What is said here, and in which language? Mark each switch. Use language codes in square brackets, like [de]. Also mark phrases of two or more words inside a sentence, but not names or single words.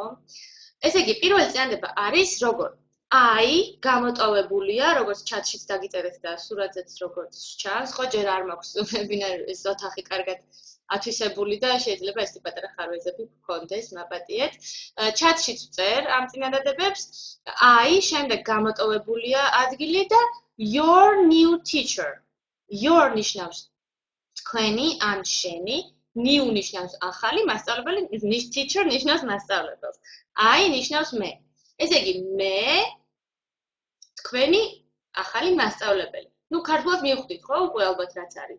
[ka] ესე იგი, პირველი წინადადება არის როგორ? აი გამოტოვებულია, როგორც ჩატშიც დაგიწერეთ და სურათზეც როგორც ჩანს, ხო, ჯერ არ მაქვს ვებინარის ოთახი კარგად ათვისებული და შეიძლება ეს პატარა ხარვეზები გქონდეს, მაპატიეთ. ჩატშიც ვწერ ამ წინადადებებს. აი, შემდეგ გამოტოვებულია ადგილი და [en] your new teacher. [ka] Your ნიშნავს თქვენი ან შენი, new ნიშნავს ახალი მასწავლებელი, teacher ნიშნავს მასწავლებელს. აი ნიშნავს მე. ესე იგი, მე თქვენი ახალი მასწავლებელი. ნუ ქართულად მივხვდით, ხო? უკვე ალბათ რაც არის.